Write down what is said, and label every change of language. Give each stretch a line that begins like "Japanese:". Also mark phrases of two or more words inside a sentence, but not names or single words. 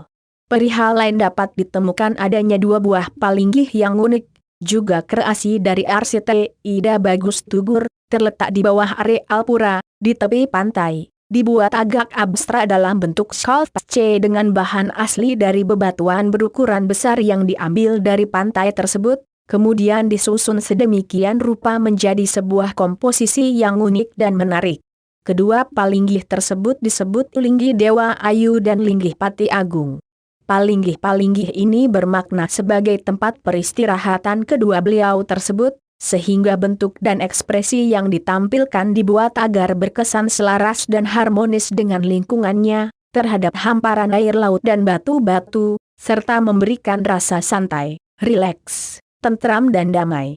Indonesian: Perihal lain dapat ditemukan adanya dua buah palinggih yang unik, juga kreasi dari arsitek Ida Bagus Tugur, terletak di bawah areal pura, di tepi pantai, dibuat agak abstrak dalam bentuk sculpture dengan bahan asli dari bebatuan berukuran besar yang diambil dari pantai tersebut, kemudian disusun sedemikian rupa menjadi sebuah komposisi yang unik dan menarik. Kedua palinggih tersebut disebut Linggih Dewa Ayu dan Linggih Pati Agung. Palinggih-palinggih ini bermakna sebagai tempat peristirahatan kedua beliau tersebut, sehingga bentuk dan ekspresi yang ditampilkan dibuat agar berkesan selaras dan harmonis dengan lingkungannya, terhadap hamparan air laut dan batu-batu, serta memberikan rasa santai, rileks, tentram dan damai.